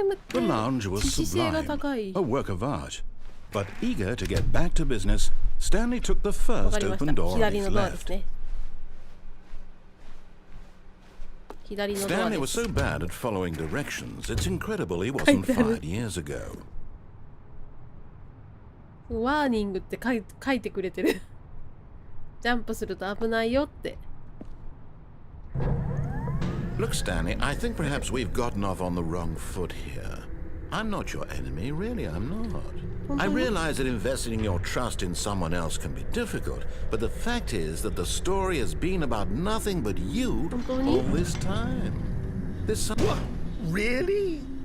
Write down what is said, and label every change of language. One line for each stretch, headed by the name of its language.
English: The lounge was sublime, a work of art. But eager to get back to business, Stanley took the first open door on his left. Stanley was so bad at following directions, it's incredible he wasn't fired years ago.
Japanese: ワーニングって書いてくれてる。ジャンプすると危ないよって。
English: Look, Stanley, I think perhaps we've gotten off on the wrong foot here. I'm not your enemy, really, I'm not. I realize that investing your trust in someone else can be difficult, but the fact is that the story has been about nothing but you all this time. What? Really?